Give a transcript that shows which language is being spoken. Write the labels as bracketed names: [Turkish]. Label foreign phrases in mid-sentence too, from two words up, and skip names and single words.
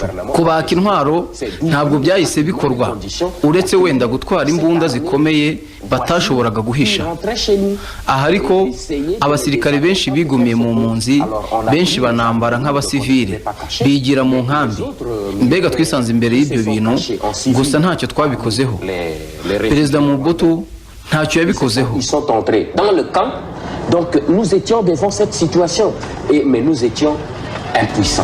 [Kinyarwanda] Kubaka intwaro ntabwo byahise bikorwa, uretse wenda gutwara imbunda zikomeye batashoboraga guhisha. Aha ariko abasirikare benshi bigumiye mu mpunzi, benshi banambara nk'abasivile, bigira mu nkambi. Mbega twisanze imbere y'ibyo bintu, gusa ntacyo twabikozeho. Perezida Mobutu ntacyo yabikozeho. [French] Ils sont entrés dans le camp, donc nous étions devant cette situation, mais nous étions impuissants.